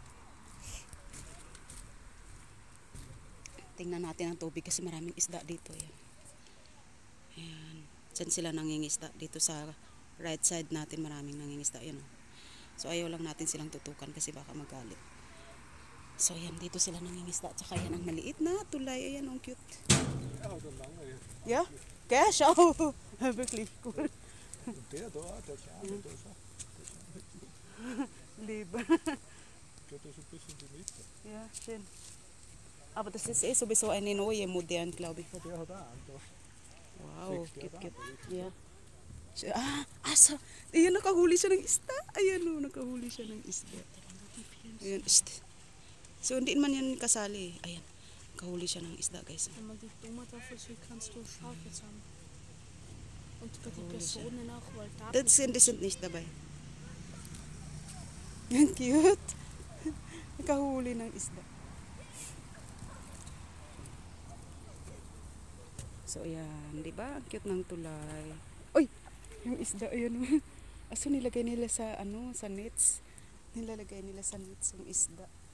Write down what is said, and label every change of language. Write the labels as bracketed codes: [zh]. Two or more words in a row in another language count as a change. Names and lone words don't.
[tl] Tingnan natin ang tubig kasi maraming isda dito, ayan. Ayan, dyan sila nangingisda. Dito sa right side natin maraming nangingisda, ayan o. So ayaw lang natin silang tutukan kasi baka magalit. So ayan, dito sila nangingisda. Tsaka yan ang maliit na tulay. Ayan, ang cute. [de] Ja, cash. Oh, wirklich cool. Der da, der kleine, da ist Lieber. geht das ein bisschen die Mitte. Ja, schön. Aber das ist eh sowieso eine neue, modern, glaube ich. Der hat auch einen da. Wow, cute. Ja. [tl] So, ayan, nakahuli siya ng isda. Ayan o, nakahuli siya ng isda. Ayan, so, hindi man yan kasali. Ayan, nakahuli siya ng isda, guys. [de] Wenn man die Nummer dafür sieht, kannst du scharf jetzt haben. Und bei die Personen auch, weil da... Die sind nicht dabei. [tl] Ang cute. Nakahuli ng isda. So, ayan. Diba? Ang cute ng tulay. Uy! Yung isda, ayan. Aso nilagay nila sa, sa nets. Nilalagay nila sa nets yung isda.